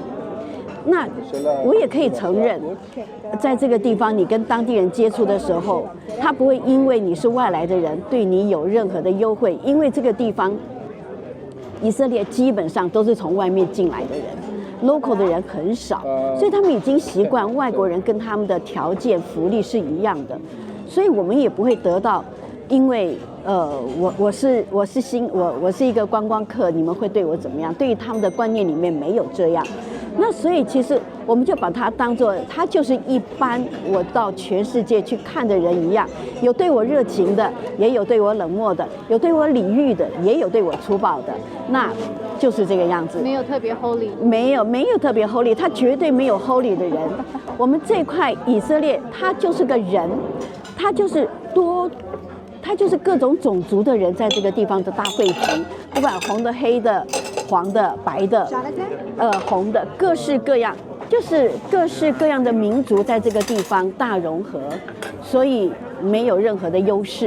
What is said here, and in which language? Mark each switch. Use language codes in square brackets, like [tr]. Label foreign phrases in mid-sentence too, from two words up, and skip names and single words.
[zh] 那我也可以承認，在這個地方你跟當地人接觸的時候，他不會因為你是外來的人對你有任何的優惠，因為這個地方以色列基本上都是從外面進來的人，local 的人很少，所以他們已經習慣外國人跟他們的條件福利是一樣的，所以我們也不會得到因為我是一個觀光客，你們會對我怎麼樣？對於他們的觀念裡面沒有這樣。那所以其實我們就把它當作，它就是一般我到全世界去看的人一樣，有對我熱情的，也有对我冷漠的，有对我禮遇的，也有對我粗暴的，那就是這個樣子。沒有特別 holy，沒有特別 holy， 他絕對沒有 holy 的人。我們這塊以色列，他就是個人，他就是各種種族的人在這個地方的大匯集，不管紅的、黑的、黃的、白的，紅的，各式各樣，就是各式各樣的民族在這個地方大融合，所以沒有任何的優勢。